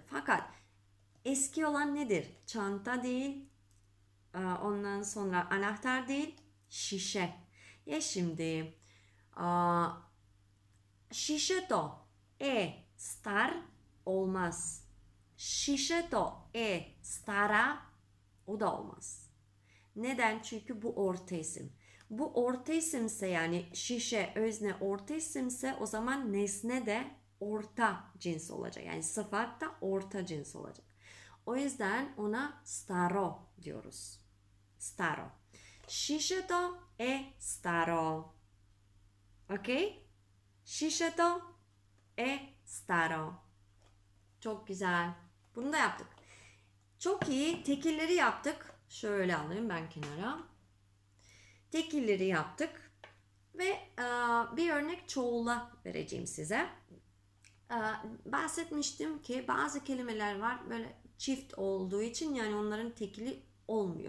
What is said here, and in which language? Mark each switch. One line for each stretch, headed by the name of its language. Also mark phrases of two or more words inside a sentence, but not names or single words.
Turkish: Fakat eski olan nedir? Çanta değil, ondan sonra anahtar değil, şişe. Ya şimdi
Macedonian: шише то стар
Turkish: olmaz.
Macedonian: Шише то стара
Turkish: o da olmaz. Neden? Çünkü bu orta isim. Bu orta isimse, yani şişe özne orta isimse, o zaman nesne de orta cins olacak. Yani sıfat da orta cins olacak. O yüzden ona staro diyoruz.
Macedonian: Старо. Шише то старо. Okey? Шише то старо.
Turkish: Çok güzel. Bunu da yaptık. Çok iyi. Tekilleri yaptık. Şöyle alayım ben kenara. Tekilleri yaptık. Ve bir örnek çoğula vereceğim size. Bahsetmiştim ki bazı kelimeler var böyle çift olduğu için, yani onların tekili olmuyor.